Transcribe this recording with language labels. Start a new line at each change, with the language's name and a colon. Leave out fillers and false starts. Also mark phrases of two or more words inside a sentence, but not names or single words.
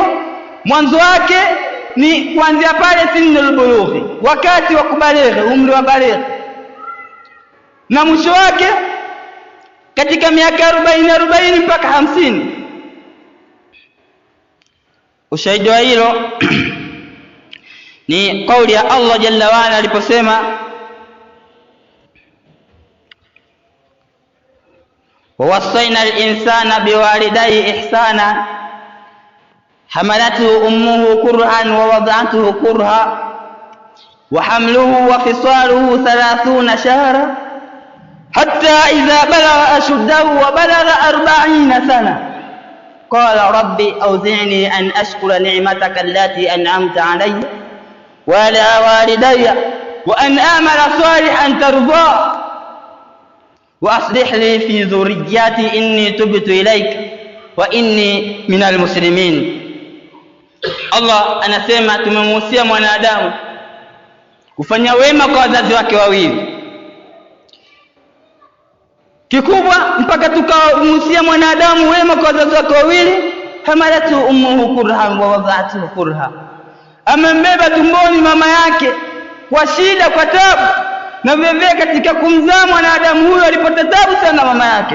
Swahili: Mwanzo wake ni kuanzia pale
Arabic: سن البلوغ,
Swahili: wakati wa kubaleghe, umri wa baleghe, na mwisho wake katika miaka 40 mpaka 50. Ushahidi wa hilo ni kauli ya
Arabic: الله جل وعلا
Swahili: aliposema,
Arabic: ووصينا الإنسان بوالديه إحسانا حملته أمه كرها ووضعته كرها وحمله وفصاله 30 شهرا حتى إذا بلغ أشده وبلغ 40 سنة قال ربي أوزعني أن أشكر نعمتك التي أنعمت علي وعلى والدي وأن أعمل صالحا ترضاه وأصلح لي في ذريتي إني تبت إليك وإني من المسلمين.
Swahili: Allah anasema tumemuhusia mwanadamu kufanya wema kwa wazazi wake wawili. Kikubwa mpaka tukamuhusia mwanadamu wema kwa wazazi wake wawili,
Arabic: حملته أمه كرها ووضعته كرها,
Swahili: amembeba tumboni mama yake kwa shida, kwa tabu, na vivyo katika kumzaa mwanadamu huyo alipata tabu sana mama yake.